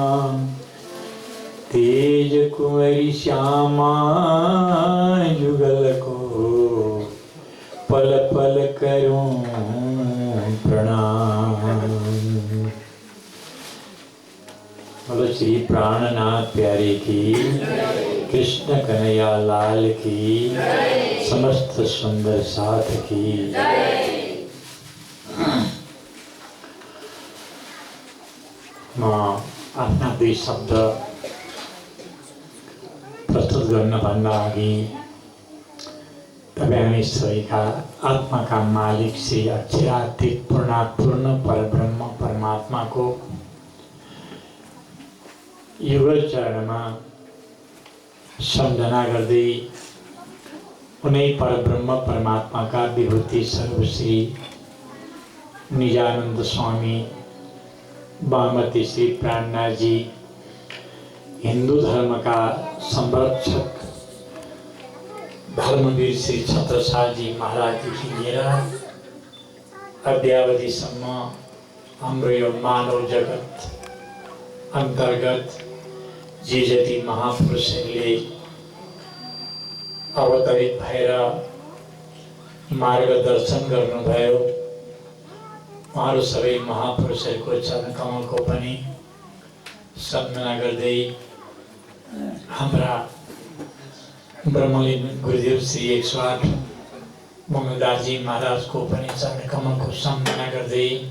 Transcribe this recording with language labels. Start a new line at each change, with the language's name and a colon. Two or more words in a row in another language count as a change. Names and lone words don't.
Hindi: तेज कुंवरी श्यामा जुगल को, पल पल करूं प्रणाम। बोलो श्री प्राणनाथ प्यारे की, कृष्ण कन्हैया लाल की, समस्त सुंदर साथ की।
Nepali: म आफ्ना दुई शब्द प्रस्तुत गर्नभन्दा अघि तपाईँ हामी सबैका आत्माका मालिक श्री अक्षरातीत पूर्णात्पूर्ण परब्रह्म परमात्माको युगल चरणमा सम्झना गर्दै उनै परब्रह्म परमात्माका विभूति सर्वश्री निजानन्द स्वामी बागमती श्री प्राणनाथ जी,
Hindi: हिंदू धर्म का संरक्षक
Nepali: धर्मवीर श्री छत्रसाल जी महाराज जी लिएर अद्यावधिसम्म हाम्रो यो मानव जगत अंतर्गत जे जति महापुरुषहरूले अवतरित भएर मार्गदर्शन गर्नुभयो, उहाँहरू सबै महापुरुषहरूको चरण कमलको पनि सम्झना गर्दै हाम्रा ब्रह्मलीन गुरुदेव श्री 108 मङ्गलदासजी महाराजको पनि चरण कमलको सम्झना गर्दै